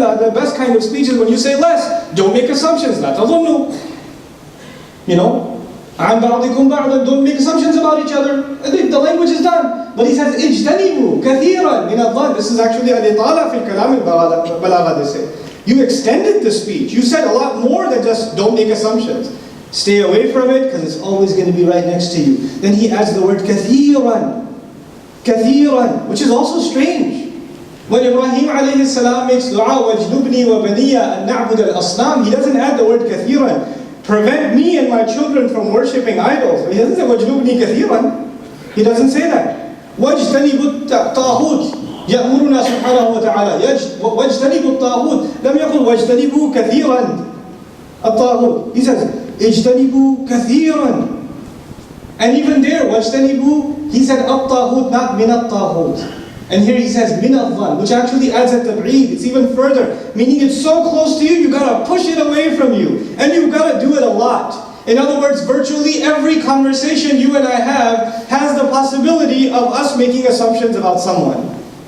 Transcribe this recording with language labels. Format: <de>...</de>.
<en>The best kind of speech is when you say less. Don't make assumptions. لا تظنوا. You know?</en> <ar>عن بعضكم بعضا.</ar> <en>Don't make assumptions about each other. The language is done. But he says اجتنبوا كثيرا من الظن. This is actually الإطالة في الكلام البلاغة. They say. You extended the speech. You said a lot more than just don't make assumptions. Stay away from it because it's always going to be right next to you. Then he adds the word كثيرا. كثيرا, which is also strange. When Ibrahim alayhi salam makes dua, وَاجْنُبْنِي وَبَنِيَّ أَن نَعْبُدَ الْأَصْنَامِ, he doesn't add the word كثيرا. Prevent me and my children from worshipping idols. He doesn't say وَاجْنُبْنِي كثيرا.</en> <ar>He doesn't say that. وَاجْتَنِبُ الطَّاغُوتِ يَأْمُرُنَا سبحانه وتعالى. وَاجْتَنِبُ الطَّاغُوتِ. لم يقل وَاجْتَنِبُوا كثيرا الطاغوت.</ar> <en>He says اجْتَنِبُوا كثيرا. And even there, وَاجْتَنِبُوا, he said الطاغوت, not مِنَ الطاغوت. And here he says مِنَ الظَّنِ, which actually adds a tab'id. It's even further, meaning it's so close to you, you gotta push it away from you. And you've gotta do it a lot. In other words, virtually every conversation you and I have has the possibility of us making assumptions about someone.</en>